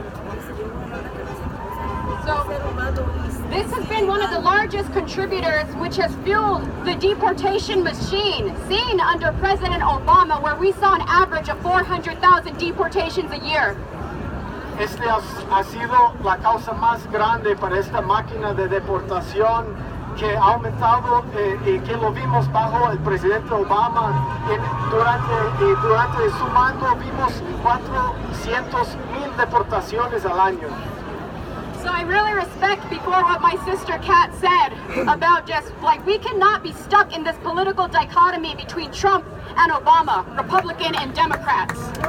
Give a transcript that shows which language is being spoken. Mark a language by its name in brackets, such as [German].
[English] So, this has been one of the largest contributors which has fueled the deportation machine seen under President Obama, where we saw an average of 400,000 deportations a year. [Spanish] Este ha sido la causa más grande para esta máquina de deportación que ha aumentado y que lo vimos bajo el presidente Obama. Durante su mando vimos 400,000 deportaciones al año. [English] So I really respect before what my sister Kat said about just like we cannot be stuck in this political dichotomy between Trump and Obama, Republican and Democrats.